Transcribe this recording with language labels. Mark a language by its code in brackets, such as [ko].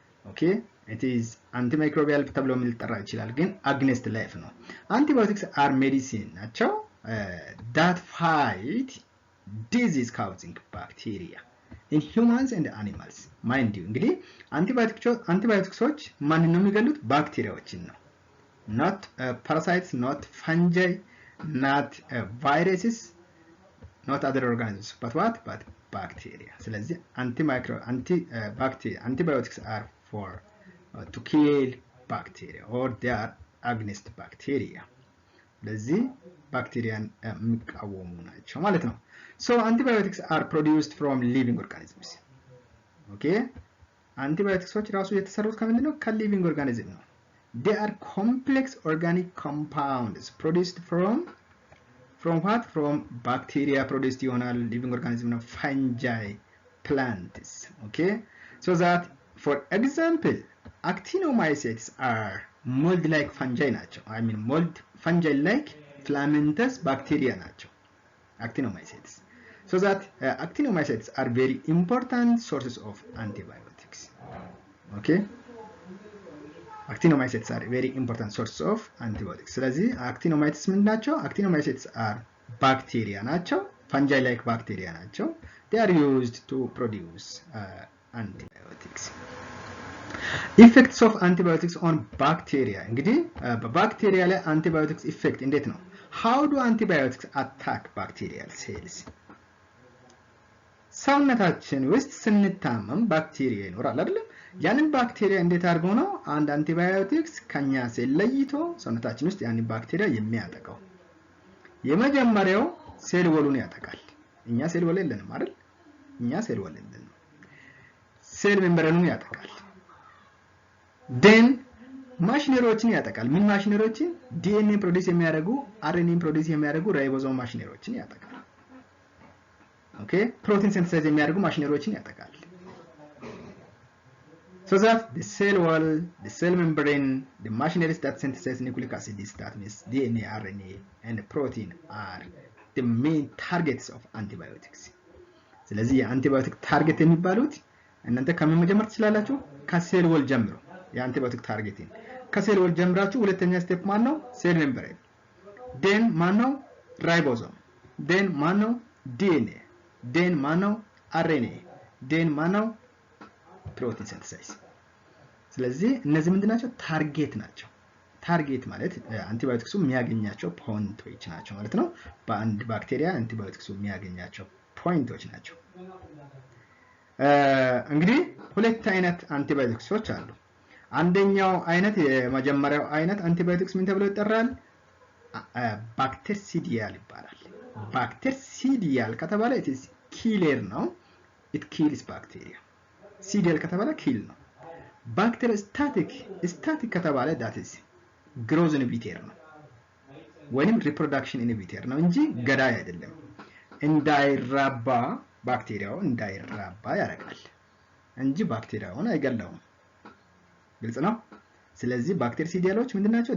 [en] Okay, it is antimicrobial [am] ተብሎ ሊጠራ ይችላል፣ ግን [en] against life ነው። Antibiotics are medicine ናቸው that fight disease causing bacteria in humans and animals. Mind you, [am] እንግዲህ አንቲባዮቲክሶች ማንን ነው የሚገሉት? ባክቴሪያዎችን ነው። [en] not parasites, not fungi, not viruses, not other organisms, but what? But bacteria. [am] ስለዚህ [en] antibiotics are for to kill bacteria, or they are against bacteria. [am] ለዚህ ባክቴሪያን የሚቃወሙ ናቸው ማለት ነው። [en] antibiotics are produced from living organisms. [am] Okay, አንቲባዮቲክሶች ራሱ የተሰሩት ከምንድን ነው? ከሊቪንግ ኦርጋኒዝም ነው። [en] they are complex organic compounds produced from what? From bacteria produced [am] ይሆናል። [en] living organism ነው። fungi, plants. Okay, so that for example actinomycetes are mold like fungi ናቸው. I mean mold fungi like filamentous bacteria ናቸው actinomycetes. So that actinomycetes are very important sources of antibiotics. Okay, actinomycetes are very important sources of antibiotics. [am] ስለዚህ actinomycetes ምን ናቸው? [en] actinomycetes are bacteria ናቸው, fungi like bacteria ናቸው. They are used to produce antibiotics. Effects of antibiotics on bacteria. [am] እንግዲህ በባክቴሪያ ላይ antibiotics effect እንዴት ነው? [en] How do antibiotics attack bacterial cells? [am] ሰውነታችን ውስጥ ስንታመም ባክቴሪያ ይኖራል አይደል? ያንን ባክቴሪያ እንዴት አድርጎ ነው አንድ አንቲባዮቲክስ ከኛ ሴል ለይቶ ሰውነታችን ውስጥ ያንን ባክቴሪያ የሚያጠቃው? የመጀመሪያው ሴል ወሉን ያጠቃል። እኛ ሴል ወል የለንም አይደል? እኛ ሴል ወል የለንም። ሴል ሜምብሬኑን ያጠቃል። then ማሽነሪዎችን ያጠቃል። ምን ማሽነሪዎችን? ዲኤንኤ ፕሮዲዩስ የሚያደርጉ አርኤንኤ ፕሮዲዩስ የሚያደርጉ ራይቦዞም ማሽነሪዎችን ያጠቃል። ኦኬ፣ ፕሮቲን ሲንተሳይዝ የሚያደርጉ ማሽነሪዎችን ያጠቃል። [en] So that the cell wall, the cell membrane, the machineries that synthesize nucleic acids, that means DNA, RNA, and protein are the main targets of antibiotics. [am] ስለዚህ የአንቲባዮቲክ ታርጌት የሚባሉት እናንተ ከምን መጀመር ትችላላችሁ? ከሴል ወል ጀምሮ የአንቲባዮቲክ ታርጌቲንግ ከሴል ወል ጀምራችሁ ሁለተኛ ስቴፕ ማን ነው? ሴል ሜምብሬን ዴን ማን ነው? ራይቦዞም ዴን ማን ነው? ዲኤንኤ ዴን ማን ነው? አርኤንኤ ዴን ማን ነው? ፕሮቲን ሲንተሳይዝ። ስለዚህ እነዚህ ምንድናቸው? ታርጌት ናቸው። ታርጌት ማለት አንቲባዮቲክሱ የሚያገኛቸው ፖይንቶች ናቸው ማለት ነው። በአንድ ባክቴሪያ አንቲባዮቲክሱ የሚያገኛቸው ፖይንቶች ናቸው። እንግዲህ ሁለት አይነት አንቲባዮቲክሶች አሉ። አንደኛው አይነት የመጀመሪያው አይነት አንቲባዮቲክስ ምን ተብሎ ይጠራል? ባክቴሪሲዲያል ይባላል። ባክቴሪሲዲያል ከተባለ [en] it is killer [am] ነው። [en] it kills bacteria. [am] ሲዲያል ከተባለ ኪል ነው። ባክቴሪዮስታቲክ ስታቲክ ከተባለ [en] that is [am] ግሮዝ ኢንሂቢተር ነው ወይንም ሪፕሮዳክሽን ኢንሂቢተር ነው እንጂ ገዳይ አይደለም። እንዳይራባ ባክቴሪያው እንዳይራባ ያደርጋል እንጂ ባክቴሪያውን አይገለውም። ግልጽ ነው። ስለዚህ ባክቴሪሲዲያሎች ምንድናቸው?